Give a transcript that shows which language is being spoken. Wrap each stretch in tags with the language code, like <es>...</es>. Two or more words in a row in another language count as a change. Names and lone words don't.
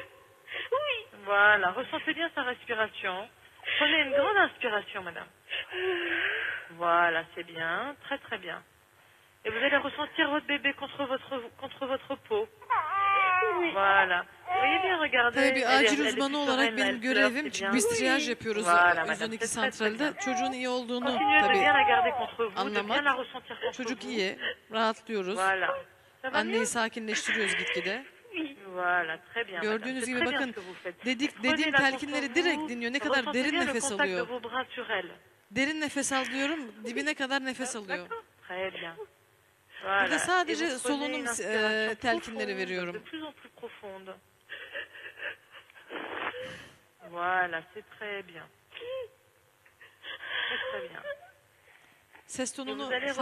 <fr>Oui. Voilà, ressentez bien sa respiration. Prenez une grande inspiration, madame. Voilà, c'est bien, très très bien. Et vous allez ressentir votre bébé contre votre peau. Oui. Voilà. Vous voyez bien, regardez.</fr> <tr>Tabii bir acil uzmanı olarak benim görevim, çünkü biz triyaj yapıyoruz</tr> <fr>Voilà,</fr> <tr>112</tr> <fr>c'est très, très</fr> <tr>santralde.</tr> <fr>bien.</fr> <tr>Çocuğun iyi olduğunu</tr> <fr>Continuez de</fr> <tr>tabii</tr> <fr>bien la garder contre vous, de bien la</fr> <tr>anlamak.</tr> <fr>ressentir contre</fr> <tr>Çocuk</tr> <fr>vous.</fr> <tr>iyi, rahatlıyoruz.</tr> <fr>Voilà. Ça va</fr> <tr>Anneyi</tr> <fr>mieux?</fr> <tr>sakinleştiriyoruz gitgide.</tr> <fr>Voilà, très bien.</fr> <tr>Gördüğünüz</tr> <fr>madame.</fr> <tr>gibi</tr> <fr>C'est très bien</fr> <tr>bakın</tr> <fr>ce que vous faites.</fr> <tr>dediğim</tr> <fr>Prenez-la contre</fr> <tr>telkinleri direkt</tr> <fr>vous,</fr> <tr>dinliyor. Ne kadar</tr> <fr>ressentez</fr> <tr>derin</tr> <fr>bien le</fr> <tr>nefes</tr> <fr>contact de</fr> <tr>alıyor.</tr> <fr>vos bras sur elle.</fr> <tr>Derin nefes al diyorum, dibine kadar nefes alıyor.</tr> <fr>Très bien.</fr> <tr>Burada</tr> <fr>Voilà.</fr> <tr>sadece</tr> <fr>Et vous prenez</fr> <tr>solunum</tr> <fr>une inspiration</fr> <tr>telkinleri</tr> <fr>profonde,</fr> <tr>veriyorum.</tr> <fr>de plus en plus profonde. Voilà, c'est très bien. Très très bien.</fr> <tr>Ses</tr> <fr>Et</fr> <tr>tonunu</tr> <fr>vous allez</fr>